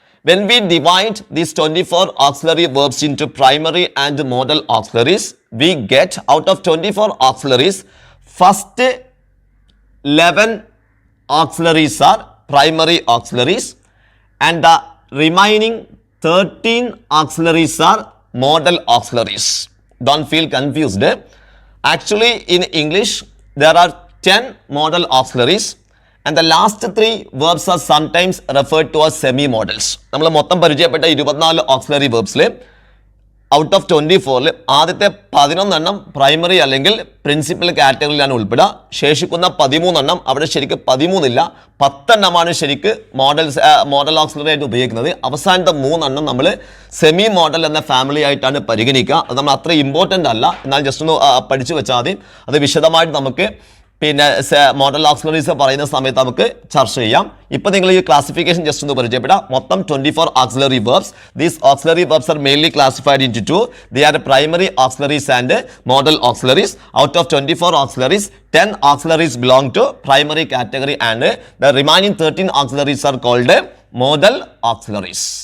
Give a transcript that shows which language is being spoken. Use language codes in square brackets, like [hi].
[en] When we divide these 24 auxiliary verbs into primary and modal auxiliaries, we get out of 24 auxiliaries, first 11 auxiliaries are primary auxiliaries and the remaining 13 auxiliaries are modal auxiliaries. Don't feel confused. Actually, in English, there are 10 modal auxiliaries and the last 3 verbs are sometimes referred to as semi-modals. [ml] നമ്മൾ മൊത്തം പരിചയപ്പെട്ട 24 auxiliary verbsൽ [en] out of [ml] 24ൽ ആദ്യത്തെ 11 primary അല്ലെങ്കിൽ principal കാറ്റഗറിയിലാണ് ഉൾപ്പെടുക. ശേഷിക്കുന്ന 13 അവിടെ ശരിക്കും 13 ഇല്ല, 10 ശരിക്ക് മോഡൽ ഓക്സിലറി ആയിട്ട് ഉപയോഗിക്കുന്നത്. അവസാനത്തെ 3 നമ്മൾ സെമി മോഡൽ എന്ന ഫാമിലി ആയിട്ടാണ് പരിഗണിക്കുക. അത് നമ്മൾ അത്ര ഇമ്പോർട്ടൻ്റ് അല്ല, എന്നാൽ ജസ്റ്റ് ഒന്ന് പഠിച്ചു വെച്ചാൽ മതി. അത് വിശദമായിട്ട് നമുക്ക് പിന്നെ മോഡൽ ഓക്സിലറീസ് പറയുന്ന സമയത്ത് നമുക്ക് ചർച്ച ചെയ്യാം. ഇപ്പം നിങ്ങൾ ഈ ക്ലാസിഫിക്കേഷൻ ജസ്റ്റ് ഒന്ന് പരിചയപ്പെടാം. മൊത്തം [en] 24 auxiliary verbs. These auxiliary verbs are mainly classified into 2. They are primary auxiliaries and modal auxiliaries. Out of 24 auxiliaries, 10 auxiliaries belong to primary category and the remaining 13 auxiliaries are called modal auxiliaries.